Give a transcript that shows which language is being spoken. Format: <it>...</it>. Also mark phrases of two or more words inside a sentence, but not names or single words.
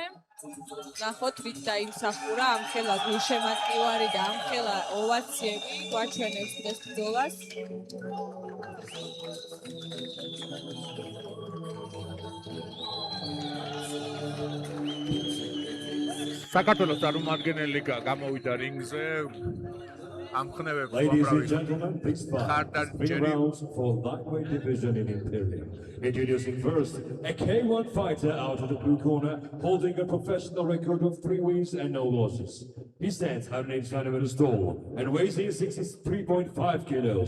<ka>ნახოთ ვით დაიმსახურა ამხელა გულშემატკივარი და ამხელა ოვაციები გვაჩვენებს დღეს ბრძოლას. საქართველოს წარმომადგენელი გამოვიდა რინგზე.</ka> <en>Ladies and gentlemen, please fight 3 rounds for lightweight division in Imperial. Introducing first a K1 fighter out of the blue corner, holding a professional record of 3 wins and no losses. He stands 180 centimeters tall and weighs in 63.5 kilos.</en>